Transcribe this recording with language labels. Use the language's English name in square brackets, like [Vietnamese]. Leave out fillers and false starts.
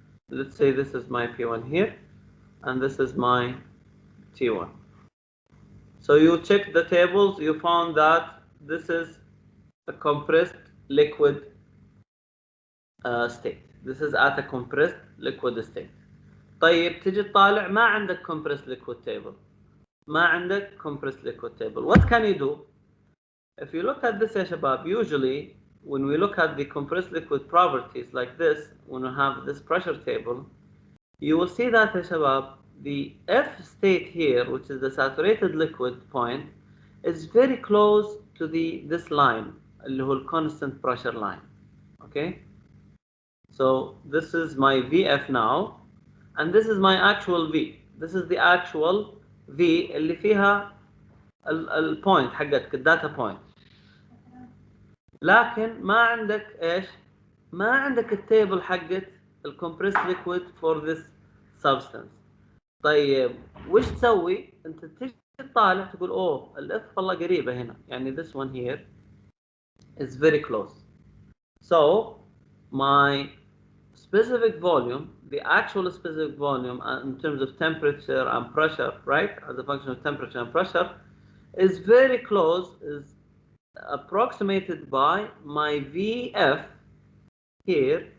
[English] Let's say this is my P1 here and this is my T1. So you check the tables, you found that this is a compressed liquid state. This is at a compressed liquid state. [Arabic] طيب تجي تطالع ما عندك [English] compressed liquid table. [Arabic] ما عندك [English] compressed liquid table. What can you do? If you look at this [Arabic] يا شباب, [English] usually when we look at the compressed liquid properties like this, when we have this pressure table, you will see that يا شباب, the F state here, which is the saturated liquid point, is very close to this line, [Arabic] اللي هو [English] constant pressure line. Okay? So this is my VF now, and this is my actual V. This is the actual V [Arabic] اللي فيها البوينت حقتك الداتا بوينت. لكن ما عندك ايش؟ ما عندك التيبل حقت الكمبريس ليكويد [English] For this substance. [Arabic] طيب وش تسوي؟ انت تيجي تطالع تقول اوه الاف والله قريبه هنا، يعني [English] this one here is very close. So my specific volume, the actual specific volume in terms of temperature and pressure, right, as a function of temperature and pressure, is very close, is approximated by my VF here.